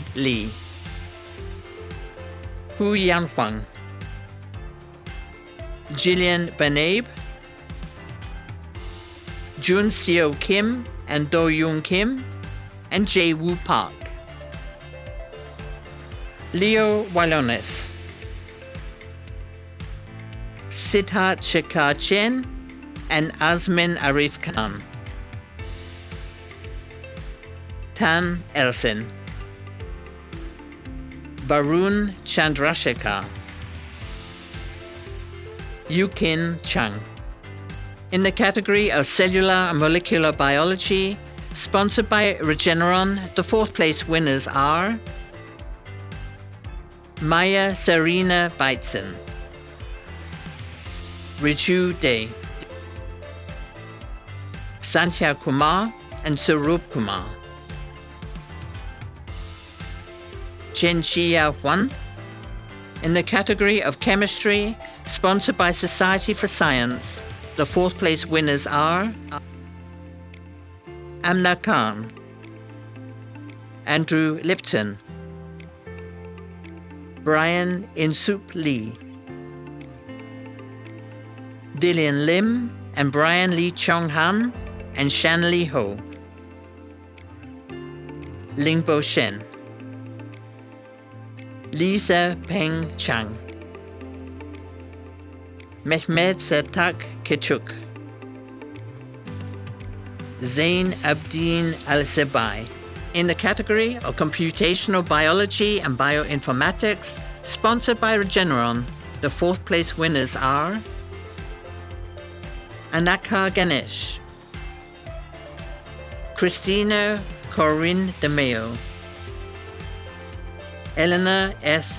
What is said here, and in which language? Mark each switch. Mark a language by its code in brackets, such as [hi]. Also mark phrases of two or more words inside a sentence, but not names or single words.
[en] Lee. Hu Yanhuang, Jillian Benabe, Jun Seo Kim and Do Yoon Kim, and Jae Woo Park. Leo Walonis, Siddharth Shekhar Chen, and Azmin Arif Khan. Tan Elsin, Varun Chandrasekhar, Yukin Chang. In the category of Cellular and Molecular Biology, sponsored by Regeneron, the fourth place winners are Maya Serena Beitzen, Riju Day, Santhya Kumar and Surup Kumar. Zhenjia Huan. In the category of Chemistry, sponsored by Society for Science, the fourth place winners are Amna Khan, Andrew Lipton, Brian Insup Lee, Dillian Lim and Brian Lee Chong Han, and Shanley Ho. Lingbo Shen, Lisa Peng Chang, Mehmet Satak Kechuk, Zain Abdin Al-Sebai. In the category of Computational Biology and Bioinformatics, sponsored by Regeneron, the fourth place winners are Anaka Ganesh, Christina Corinne DeMeo, Eleanor S.